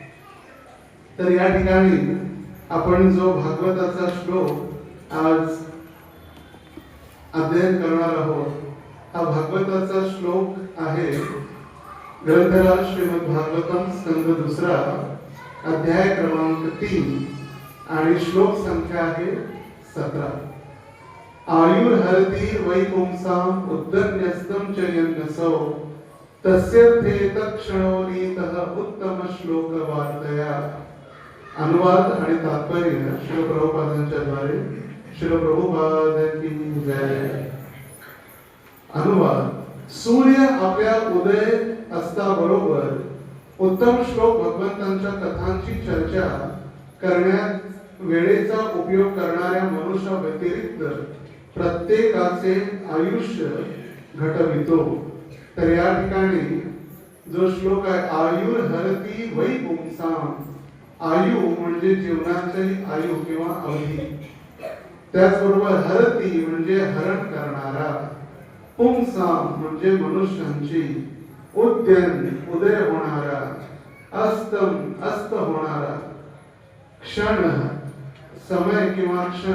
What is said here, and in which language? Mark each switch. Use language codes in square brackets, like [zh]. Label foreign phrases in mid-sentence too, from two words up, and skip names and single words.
[mr] तर या ठिकाणी आपण जो भागवताचा श्लोक आज अध्ययन करणार आहोत, हा भागवताचा श्लोक आहे ग्रंथराज श्रीमद भागवतम स्कंद 2 अध्याय क्रमांक 3 आणि श्लोक संख्या आहे 17. [sa] आयुर्हरति वैपुंसाम उद्दन्यस्तम च यन्नसो तस्यर्थे तत्क्षणोनीतः उत्तम श्लोक वार्तया. [mr] अनुवाद आणि तात्पर्य श्री प्रभुपादांच्या द्वारे. श्री प्रभुपाद [hi] की जय. [mr] अनुवाद. सूर्य आपल्या उदय असताबरोबर उत्तम श्लोक भगवंतांच्या कथांची चर्चा करण्यात वेळेचा उपयोग करणाऱ्या मनुष्या व्यतिरिक्त प्रत्येकाचे आयुष्य घटवितो. तर या ठिकाणी जो श्लोक आहे, [sa] आयुर्हरति वै पुंसाम. [mr] आयु म्हणजे जीवनाची आयु किंवा अवधी. त्याचबरोबर हरती म्हणजे हरण करणारा. पुंसाम म्हणजे मनुष्यांची. उद्यन उदय होणारा. अस्तम अस्त होणारा. क्षण समय किंवा क्षण.